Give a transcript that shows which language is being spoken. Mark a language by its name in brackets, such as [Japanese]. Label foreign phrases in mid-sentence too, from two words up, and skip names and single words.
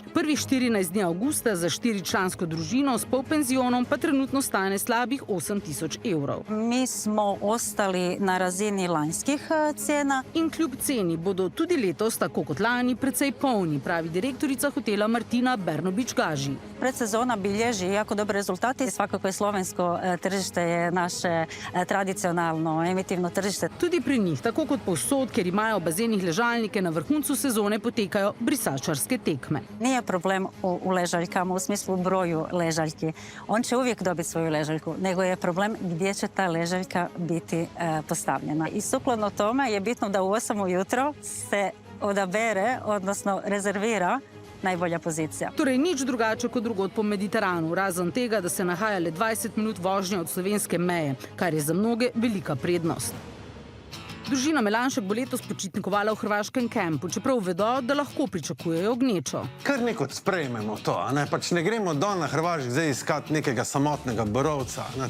[Slovenian] Prvih 14 dni avgusta za 4-člansko družino s polpenzionom pa trenutno stane slabih 8000 evrov. [Croatian] Mi smo ostali na razini lanskih cena. [Slovenian] In kljub ceni bodo tudi letos, tako kot lani, precej polni, pravi direktorica hotela Martina Bernobič-Gaži. [Croatian] Predsezona bilježi jako dobre rezultate. Svakako je slovensko tržište je naše tradicionalno emitivno tržište. [Slovenian] Tudi pri njih, tako kot povsod, ker imajo v bazenih ležalnike, na vrhuncu sezone potekajo brisačarske tekme. [Croatian] Nije problem u ležaljkama, u smislu broju ležaljki. On će uvijek dobiti svoju ležaljku, nego je problem gdje će ta ležaljka biti postavljena. I sukladno tome je bitno da u 8 ujutro se odabere, odnosno rezervira najbolja pozicija. [Slovenian] Torej nič drugače kot drugod po Mediteranu, razen tega, da se nahaja le 20 minut vožnje od slovenske meje, kar je za mnoge velika prednost. Družina Melanšek bo letos počitnikovala v hrvaškem kempu, čeprav vedo, da lahko pričakujejo gnečo. Kar nekot sprejmemo to, a ne? Pač ne gremo dol na Hrvašk zdaj iskati nekega samotnega borovca, ne?